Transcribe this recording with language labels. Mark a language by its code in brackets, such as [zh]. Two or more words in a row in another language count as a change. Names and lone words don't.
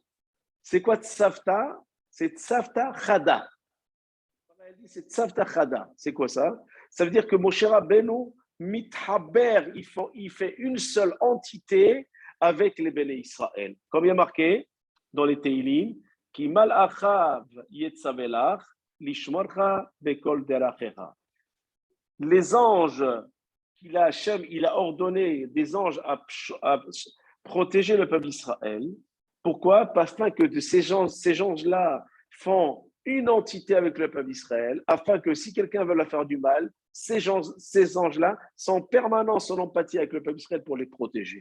[fr] C'est quoi Tzavta? C'est [arc] צוותא חדא. [fr] C'est [arc] צוותא חדא. [fr] C'est quoi ça? Ça veut dire que Moshe Rabbeinu mithaber, il fait une seule entité avec les Béné Israël. Comme il y a marqué dans les Teilim, [he] כי מלאכיו יצוה לך לשמרך בכל דרכיך. [fr] Les anges Hachem, il a ordonné des anges à protéger le peuple d'Israël. Pourquoi? Parce que ces anges-là font une entité avec le peuple d'Israël, afin que si quelqu'un veut leur faire du mal, ces anges-là sont en permanence en empathie avec le peuple d'Israël pour les protéger.